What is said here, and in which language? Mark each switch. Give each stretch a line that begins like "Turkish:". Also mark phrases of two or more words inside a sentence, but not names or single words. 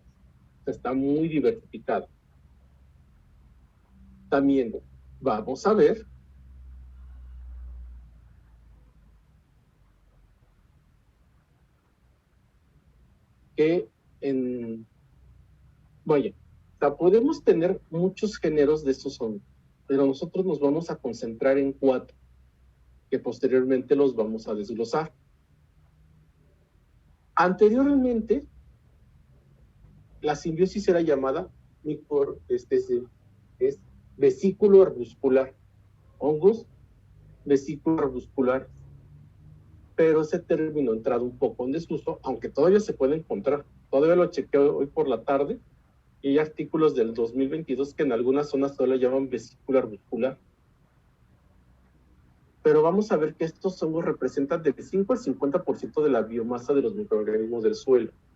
Spanish: O sea, está muy diversificado. También vamos a ver que podemos tener muchos géneros de estos hongos. pero nosotros nos vamos a concentrar en 4, que posteriormente los vamos a desglosar. Anteriormente, la simbiosis era llamada es vesículo arbuscular, hongos vesículo arbuscular, pero ese término ha entrado un poco en desuso, aunque todavía se puede encontrar. Todavía lo chequeé hoy por la tarde y hay artículos del 2022 que en algunas zonas todavía lo llaman vesículo arbuscular. Pero vamos a ver que estos hongos representan del 5 al 50% de la biomasa de los microorganismos del suelo.